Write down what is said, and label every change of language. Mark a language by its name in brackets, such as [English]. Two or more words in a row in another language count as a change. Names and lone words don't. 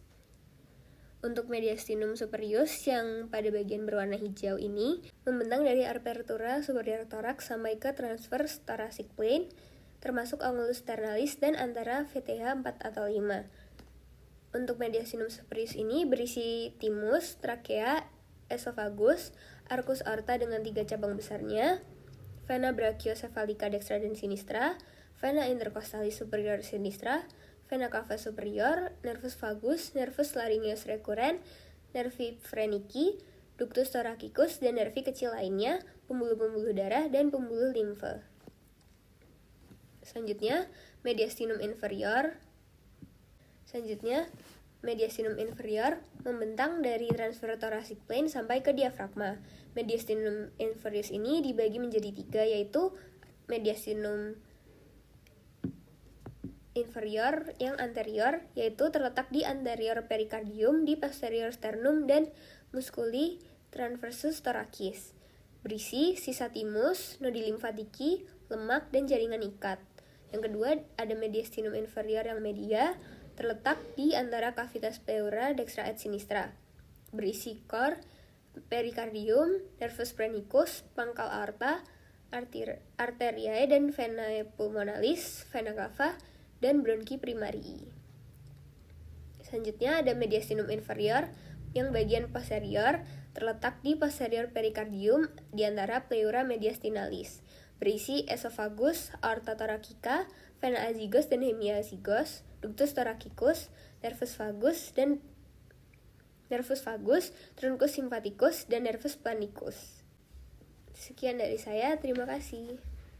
[Indonesian] Untuk mediastinum superius yang pada bagian berwarna hijau ini membentang dari apertura superior thorax sampai ke [English] transverse thoracic plane, [Indonesian] termasuk angulus ternalis dan antara VTH 4 atau 5. Untuk mediastinum superius ini berisi timus, trakea, esofagus, arcus aorta dengan 3 cabang besarnya, vena brachiocephalica dextra dan sinistra, vena intercostalis superior sinistra, vena cava superior, nervus vagus, nervus laryngeus recurrens, nervi phrenici, ductus thoracicus, dan nervi kecil lainnya, pembuluh-pembuluh darah, dan pembuluh limfe. Selanjutnya, mediastinum inferior. Membentang dari [English] transfer thoracic plane [Indonesian] sampai ke diafragma. Mediastinum inferius ini dibagi menjadi 3, yaitu mediastinum inferior yang anterior, yaitu terletak di anterior perikardium, di posterior sternum, dan musculi transversus thoracis. Berisi sisa timus, nodi limfatiki, lemak, dan jaringan ikat. Yang kedua, ada mediastinum inferior yang media, terletak di antara cavitas pleura dextra et sinistra. Berisi cor, perikardium, nervus phrenicus, pangkal aorta, arteriae dan venae pulmonalis, vena cava, dan bronki primarii. Selanjutnya ada mediastinum inferior yang bagian posterior, terletak di posterior perikardium di antara pleura mediastinalis. Berisi esophagus, aorta thoracica, vena azygos dan hemiazygos, ductus thoracicus, nervus vagus, truncus sympathicus, dan nervus panicus. Sekian dari saya, terima kasih.